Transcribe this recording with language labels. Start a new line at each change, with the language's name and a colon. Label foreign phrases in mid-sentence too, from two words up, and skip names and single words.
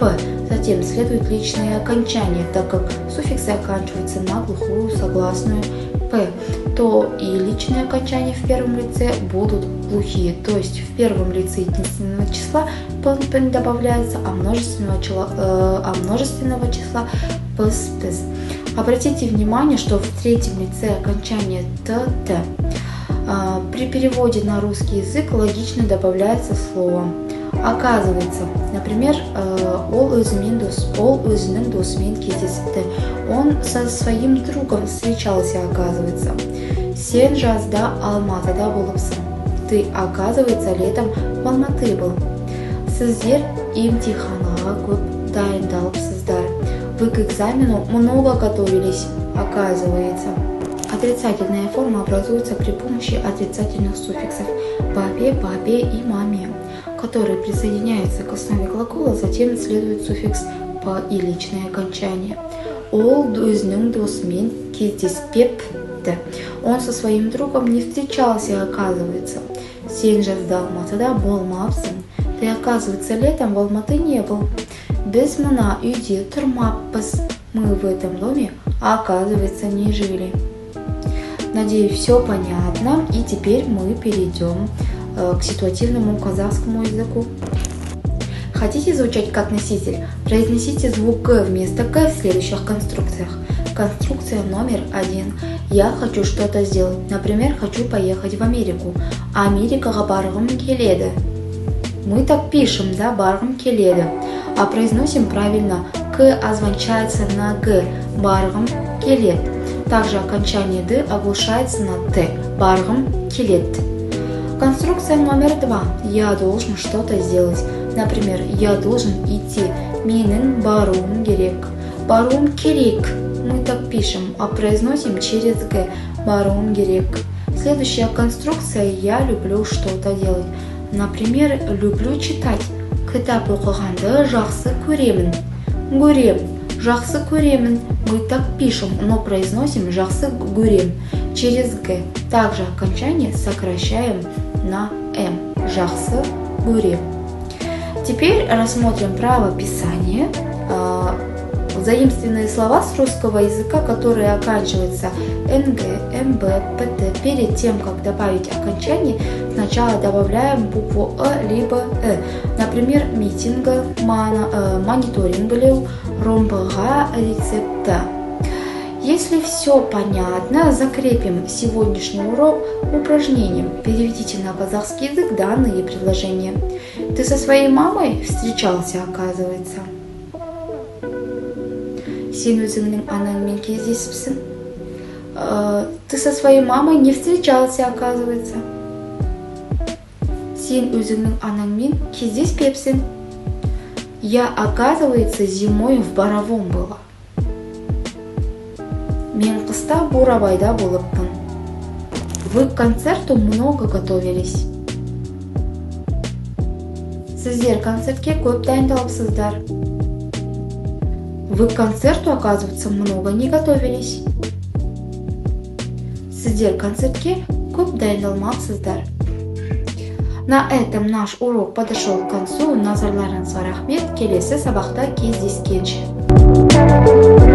Russian: Затем следует личное окончание, так как суффиксы оканчиваются на глухую согласную «п», то и личные окончания в первом лице будут глухие, то есть в первом лице единственного числа «п» добавляется, а множественного числа «пс». Обратите внимание, что в третьем лице окончание «т». При переводе на русский язык логично добавляется слово. Оказывается, например,
Kazakh: ол өзінің досымен кездесті.
Russian: Он со своим другом встречался, оказывается.
Kazakh: Сен жазда Алматыда болыпсың.
Russian: Ты, оказывается, летом в Алматы был.
Kazakh: Сіздер емтиханға көп дайындалыпсыздар.
Russian: Вы к экзамену много готовились, оказывается. Отрицательная форма образуется при помощи отрицательных суффиксов «папе», «папе» и «маме», которые присоединяются к основе глагола, затем следует суффикс «по» и личное окончание.
Kazakh: Ол өзінің досымен кездеспепті.
Russian: Он со своим другом не встречался, оказывается.
Kazakh: Сен жазда Алматыда болмапсың.
Russian: Ты, оказывается, летом в Алматы не был.
Kazakh: Біз мына үйде тұрмаппыз.
Russian: Мы в этом доме, оказывается, не жили. Надеюсь, все понятно, и теперь мы перейдем к ситуативному казахскому языку. Хотите звучать как носитель? Произнесите звук «г» вместо «к» в следующих конструкциях. Конструкция номер 1. Я хочу что-то сделать. Например, хочу поехать в Америку.
Kazakh: Америкаға барғым келеді.
Russian: Мы так пишем,
Kazakh: да, барғым келеді.
Russian: А произносим правильно. «К» озвучается на «г».
Kazakh: Барғым келед.
Russian: Также окончание «д» оглушается на «т».
Kazakh: Барғым келед.
Russian: Конструкция номер 2. Я должен что-то сделать. Например, я должен идти.
Kazakh: Менің баруым керек. Баруым керек.
Russian: Мы так пишем, а произносим через «г».
Kazakh: Баруым керек.
Russian: Следующая конструкция «я люблю что-то делать». Например, люблю читать.
Kazakh: Кітап оқығанды жақсы көремін. Көрем. Жақсы көремін.
Russian: Мы так пишем, но произносим
Kazakh: жақсы көрем
Russian: через «г». Также окончание сокращаем на «м».
Kazakh: Жақсы көрем.
Russian: Теперь рассмотрим правописание. Заимственные слова с русского языка, которые оканчиваются «нг», «мб», «pt». Перед тем, как добавить окончание, сначала добавляем букву «э» либо «э». Например, митинга, мониторинглеу, ромбыға рецепта. Если все понятно, закрепим сегодняшний урок упражнением. Переведите на казахский язык данные предложения. Ты со своей мамой встречался, оказывается.
Kazakh: Сен өзіңнің анаңмен кездесіпсің.
Russian: Ты со своей мамой не встречался, оказывается.
Kazakh: Сен өзіңнің анаңмен кездеспепсің.
Russian: Я, оказывается, зимой в Боровом была.
Kazakh: Мен қыста Бурабайда болыппын.
Russian: Вы к концерту много готовились.
Kazakh: Сіздер концертке көп дайындалыпсыздар.
Russian: Вы к концерту, оказывается, много не готовились.
Kazakh: Сіздер концертке көп дайындалмапсыздар.
Russian: На этом наш урок подошел к концу.
Kazakh: Назарларыңызға рахмет. Келесі сабақта кездескенше.